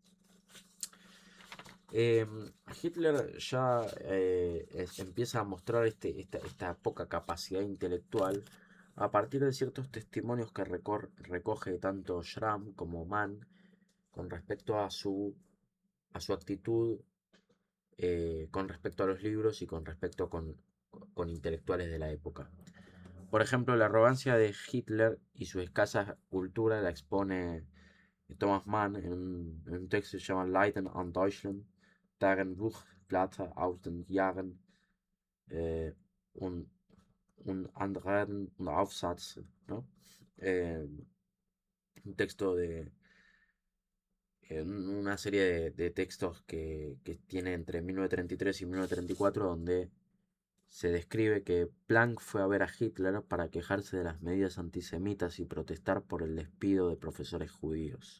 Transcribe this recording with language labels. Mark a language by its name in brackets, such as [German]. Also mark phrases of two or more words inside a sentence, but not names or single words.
[Spanish] Eh, Hitler ya empieza a mostrar esta poca capacidad intelectual a partir de ciertos testimonios que recoge tanto Schramm como Mann con respecto a su actitud con respecto a los libros y con respecto con intelectuales de la época. Por ejemplo, la arrogancia de Hitler y su escasa cultura la expone Thomas Mann en un texto que se llama Leiden an Deutschland, Tagebuch, Blätter aus den Jahren äh, und, un anderen Aufsatz, ¿no? Eh, un texto de una serie de textos que tiene entre 1933 y 1934, donde se describe que Planck fue a ver a Hitler para quejarse de las medidas antisemitas y protestar por el despido de profesores judíos.